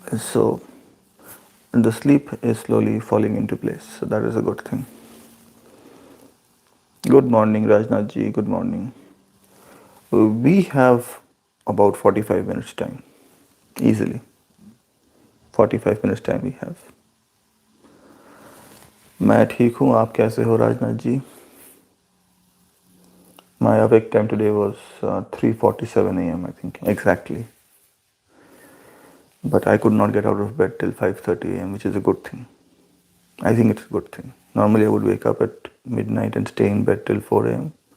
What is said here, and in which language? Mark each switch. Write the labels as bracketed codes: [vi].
[en] So the sleep is slowly falling into place. So that is a good thing. Good morning, Rajnath ji. Good morning. We have about 45 minutes time, easily. 45 minutes time we have. [hi] मैं ठीक हूँ, आप कैसे हो Rajnath ji? [en] My awake time today was 3:47 a.m. I think exactly. But I could not get out of bed till 5:30 a.m., which is a good thing. I think it's a good thing. Normally I would wake up at midnight and stay in bed till 4 a.m.